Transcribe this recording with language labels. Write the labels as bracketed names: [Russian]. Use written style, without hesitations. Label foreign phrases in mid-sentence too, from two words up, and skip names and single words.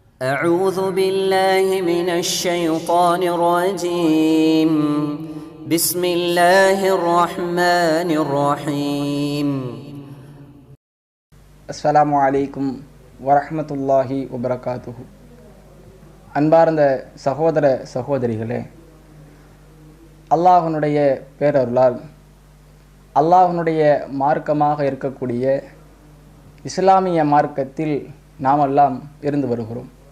[Arabic] أعوذ بالله من الشيطان الرجيم بسم الله الرحمن الرحيم السلام عليكم ورحمة الله وبركاته. [Tamil] அன்பார்ந்த சகோதர சகோதரிகளே, அல்லாஹ்வுடைய பேரருளால் அல்லாஹ்வுடைய மார்க்கமாக இருக்கக்கூடிய இஸ்லாமிய மார்க்கத்தில் நாமெல்லாம் இருந்து வருகிறோம்.